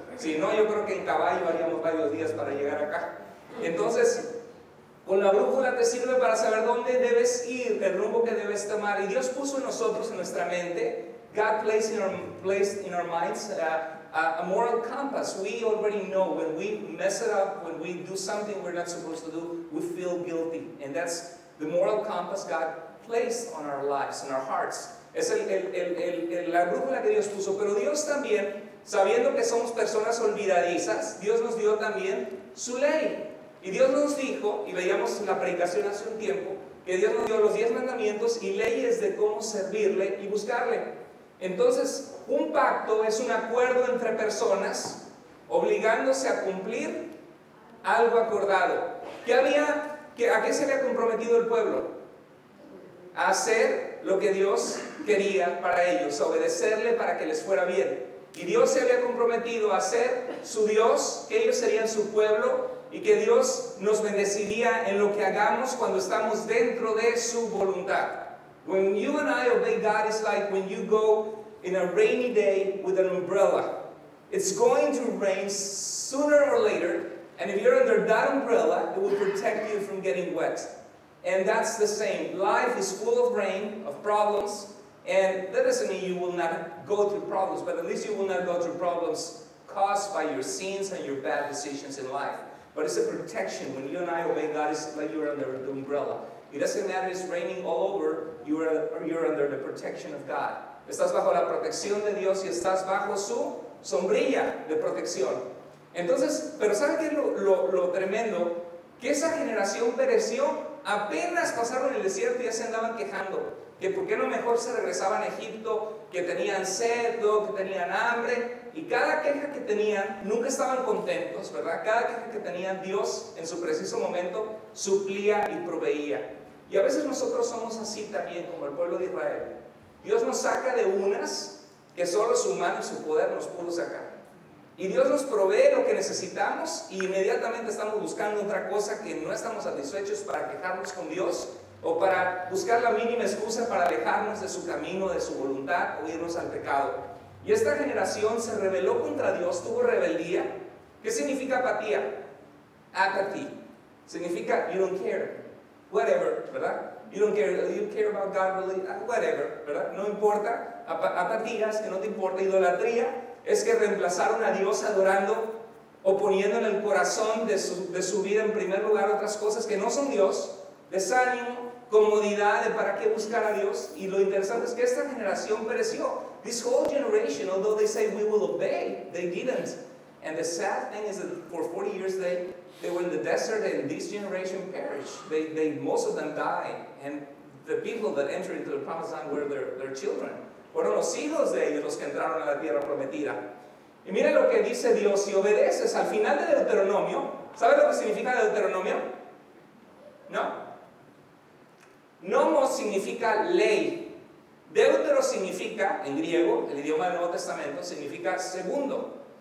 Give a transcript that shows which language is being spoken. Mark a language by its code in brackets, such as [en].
[es] Si no, yo creo que en caballo haríamos varios días para llegar acá. Entonces, con la brújula te sirve para saber dónde debes ir, el rumbo que debes tomar. Y Dios puso en nosotros, en nuestra mente, [en] God placed in our minds a moral compass. We already know when we mess it up, when we do something we're not supposed to do, we feel guilty. And that's the moral compass God placed on our lives, in our hearts. [es] Es la brújula que Dios puso. Pero Dios también, sabiendo que somos personas olvidadizas, Dios nos dio también su ley. Y Dios nos dijo, y veíamos en la predicación hace un tiempo, que Dios nos dio los 10 mandamientos y leyes de cómo servirle y buscarle. Entonces, un pacto es un acuerdo entre personas obligándose a cumplir algo acordado. ¿A qué se había comprometido el pueblo? A hacer lo que Dios quería para ellos, a obedecerle para que les fuera bien. Y Dios se había comprometido a ser su Dios, que ellos serían su pueblo y que Dios nos bendeciría en lo que hagamos cuando estamos dentro de su voluntad. [en] When you and I obey God, it's like when you go in a rainy day with an umbrella. It's going to rain sooner or later, and if you're under that umbrella, it will protect you from getting wet. And that's the same. Life is full of rain, of problems, and that doesn't mean you will not go through problems, but at least you will not go through problems caused by your sins and your bad decisions in life. But it's a protection. When you and I obey God, it's like you're under the umbrella. It doesn't matter if it's raining all over, you're under the protection of God. [es] Estás bajo la protección de Dios y estás bajo su sombrilla de protección. Entonces, pero ¿sabe qué es lo tremendo? Que esa generación pereció, apenas pasaron el desierto y ya se andaban quejando. Que por qué no mejor se regresaban a Egipto, que tenían sed, que tenían hambre. Y cada queja que tenían, nunca estaban contentos, ¿verdad? Cada queja que tenían, Dios en su preciso momento suplía y proveía. Y a veces nosotros somos así también, como el pueblo de Israel. Dios nos saca de unas que solo su mano y su poder nos pudo sacar. Y Dios nos provee lo que necesitamos y inmediatamente estamos buscando otra cosa que no estamos satisfechos para quejarnos con Dios o para buscar la mínima excusa para alejarnos de su camino, de su voluntad o irnos al pecado. Y esta generación se rebeló contra Dios, tuvo rebeldía. ¿Qué significa apatía? Apathy. [en] Significa you don't care. Whatever, ¿verdad? You don't care. You care about God really? [es] Whatever, ¿verdad? No importa. Apatía es que no te importa. Idolatría es que reemplazaron a Dios adorando o poniendo en el corazón de su vida en primer lugar otras cosas que no son Dios. Desánimo, comodidad de para qué buscar a Dios. Y lo interesante es que esta generación pereció. [en] This whole generation, although they say we will obey, they didn't. And the sad thing is that for 40 years they were in the desert and this generation perished. Most of them died. And the people that entered into the promised land were their children. [es] Fueron los hijos de ellos los que entraron a la tierra prometida. Y mira lo que dice Dios: si obedeces al final de Deuteronomio, ¿sabes lo que significa Deuteronomio? No. Nomos significa ley. Deutero significa, en griego, el idioma del Nuevo Testamento, significa segundo.